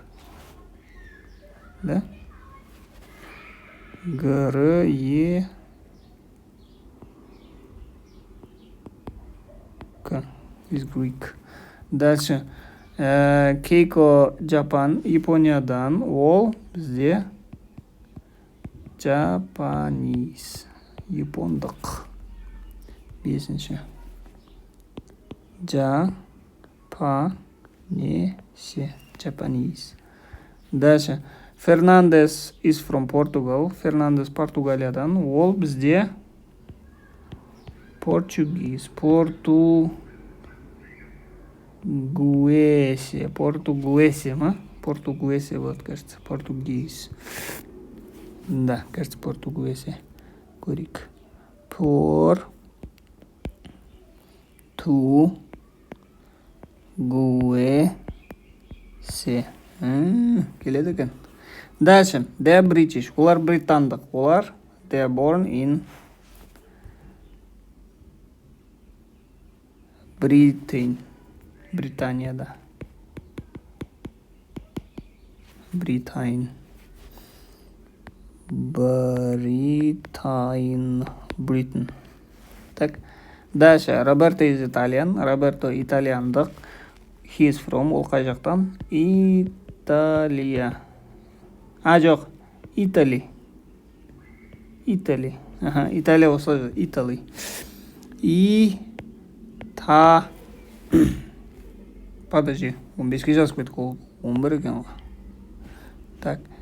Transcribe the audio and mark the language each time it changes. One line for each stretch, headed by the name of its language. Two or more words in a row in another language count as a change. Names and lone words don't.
Russian: Да? Грек.
English: Is Greek.
Russian: Дальше Кейко Жапан.
Kazakh: Япониядан. Ол бізде Japanese. Япондық. 5.
English: Japanese.
Russian: Дальше.
English: Fernandes is from Portugal.
Kazakh: Fernandes Португалиядан. Ол бізде Portuguese. Португуэсе, ма? Португуэсе,
Russian: вот, кажется. Portuguese. Да, кажется, Португуэсе.
Kazakh: Корик. Португуэсе. Келеді екен. Дальше.
English: They are British.
Kazakh: Олар британдық. Олар
English: they are born in Britain.
Kazakh: Британияда. Britain.
Russian: Так.
English: Дальше. Роберто is Italian.
Kazakh: Роберто итальяндық.
English: He is from.
Kazakh: Ол қай жақтан? Италия. Жоқ. Итали. Италия осылай. Итали.
Russian: Подожди.
Kazakh: 15-ке жазып кеттік. Ол 11 екен ғой. Так.